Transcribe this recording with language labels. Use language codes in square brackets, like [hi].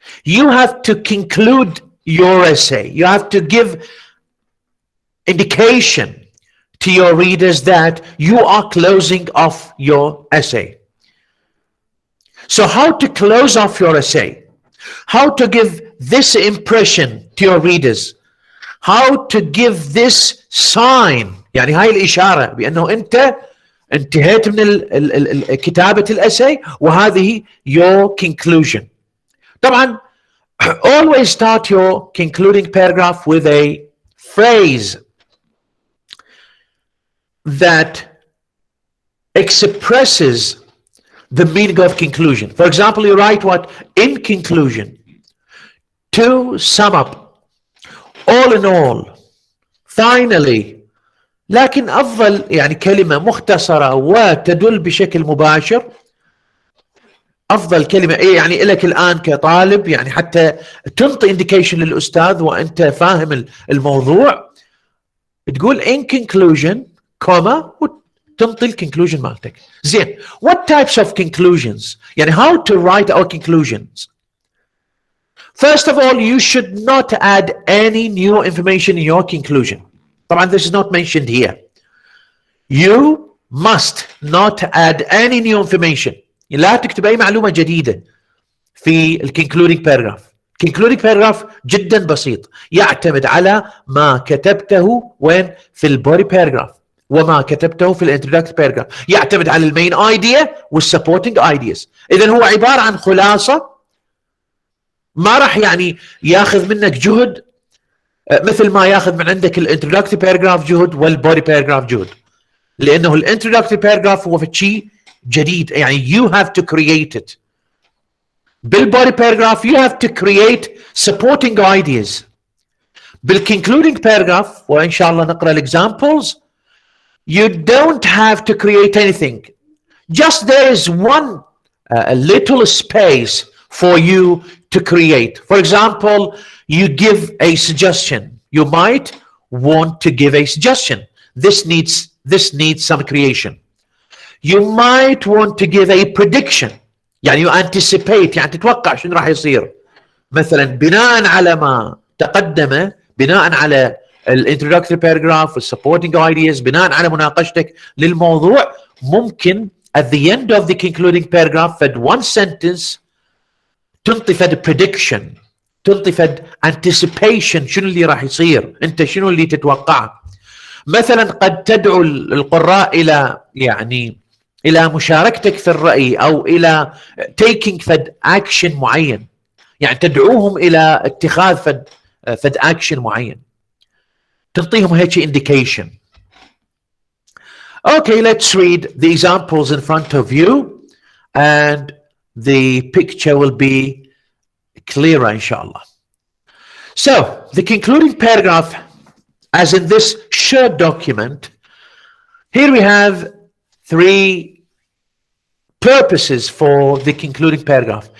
[en] You have to conclude your essay. You have to give indication to your readers that you are closing off your essay. So how to close off your essay? How to give this impression to your readers? How to give this sign, [ar] يعني هاي الإشارة بأنه أنت انتهيت من كتابة الأساي وهذه [en] your conclusion. طبعا always start your concluding paragraph with a phrase that expresses the meaning of conclusion. For example, you write what? In conclusion, to sum up, all in all, finally, [ar] لكن أفضل يعني كلمة مختصرة وتدل بشكل مباشر، أفضل كلمة إيه يعني لك الآن كطالب يعني حتى تنطي indication للأستاذ وأنت فاهم الموضوع، تقول [en] in conclusion [ar] كوما وتنطي الكونكلوجن مالتك. [en] زين، what types of conclusions يعني how to write our conclusions. First of all, you should not add any new information in your conclusion. طبعا this is not mentioned here. You must not add any new information. [ar] لا تكتب أي معلومة جديدة في concluding paragraph. concluding paragraph جدا بسيط، يعتمد على ما كتبته وين في البودي paragraph وما كتبته في الانترودكتوري paragraph، يعتمد على المين ايديا والسبورتنج ايدياز. إذا هو عبارة عن خلاصة، ما راح يعني ياخذ منك جهد مثل ما ياخذ من عندك الانترودكتوري باراجراف جهد والبودي باراجراف جهد، لانه الانترودكتوري باراجراف هو في شيء جديد، يعني [en] you have to create it. [ar] بالبودي باراجراف [en] you have to create supporting ideas. [ar] بالconcluding paragraph وان شاء الله نقرا الاكزامبلز [en] you don't have to create anything. Just there is one a little space for you to create. For example, you give a suggestion. You might want to give a suggestion. This needs some creation. You might want to give a prediction. [ar] يعني you anticipate، يعني تتوقع شنو راح يصير. مثلا بناء على ما تقدم، بناء على الانترودكتوري باراجراف والسبورتنج ايدياز، بناء على مناقشتك للموضوع، ممكن [en] at the end of the concluding paragraph [ar] فد one sentence تنطي فد prediction، تنطي فد anticipation شنو اللي راح يصير، انت شنو اللي تتوقعه. مثلا قد تدعو القراء الى يعني الى مشاركتك في الرأي او الى taking فد action معين، يعني تدعوهم الى اتخاذ فد action معين، تنطيهم هيك indication. [en] Okay, let's read the examples in front of you and the picture will be clearer inshallah. So the concluding paragraph, as in this short document, here we have three purposes for the concluding paragraph.